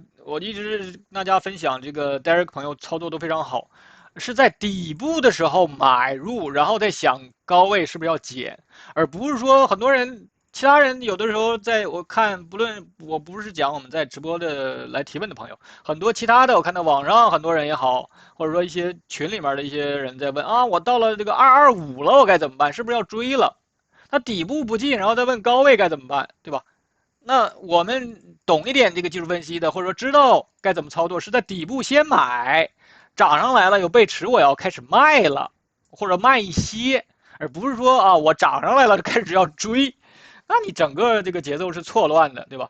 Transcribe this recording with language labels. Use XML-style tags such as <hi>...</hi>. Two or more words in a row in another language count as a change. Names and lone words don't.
<zh>我一直跟大家分享，這個 Derek 朋友操作都非常好，是在底部的時候買入，然後再想高位是不是要減，而不是說很多人，其他人有的時候在我看，我不是講我們在直播的來提問的朋友，很多其他的我看到網上很多人也好，或者說一些群裡面的一些人在問啊，我到了這個225了，我該怎麼辦？是不是要追了？他底部不進，然後再問高位該怎麼辦，對吧？那我們懂一點這個技術分析的，或者說知道該怎麼操作，是在底部先買，漲上來了有背馳，我要開始賣了，或者賣一些，而不是說啊我漲上來了就開始要追，那你整個這個節奏是錯亂的，對吧？</zh>